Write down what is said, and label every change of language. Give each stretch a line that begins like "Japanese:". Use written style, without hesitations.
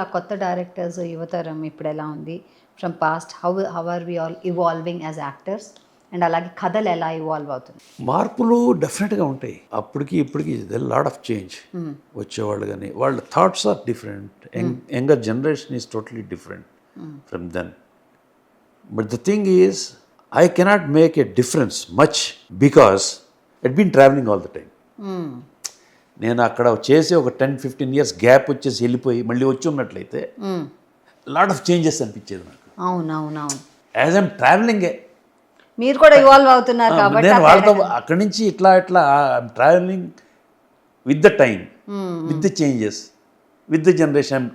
Telugu: ఆ కొత్త డైరెక్టర్స్, యువతరం ఇప్పుడు ఎలా ఉంది from past?
English: How are we all evolving as actors?
Telugu: And అలాగే కథలు ఎలా ఇవాల్వ్ అవుతుంది? మార్పులు డెఫినెట్గా ఉంటాయి. అప్పటికి ఇప్పటికి
English: Lot of change.
Telugu: వచ్చేవాళ్ళు కానీ వాళ్ళ
English: Thoughts are different. Younger generation is totally different from then. But the thing is, I cannot make a difference much because I'd been traveling all the time.
Telugu: నేను అక్కడ చేసి ఒక 10-15 years గ్యాప్ వచ్చేసి వెళ్ళిపోయి మళ్ళీ వచ్చి ఉన్నట్లయితే
English: lot of changes
Telugu: అనిపించేది నాకు. అవునవునవును.
English: as I'm ట్రావెలింగే,
Telugu: మీరు కూడా ఇవాల్వ్ అవుతున్నారు కాబట్టి నేను వాళ్ళతో అక్కడి నుంచి ఇట్లా
English: I'm travelling with the time, with the changes, with the generation.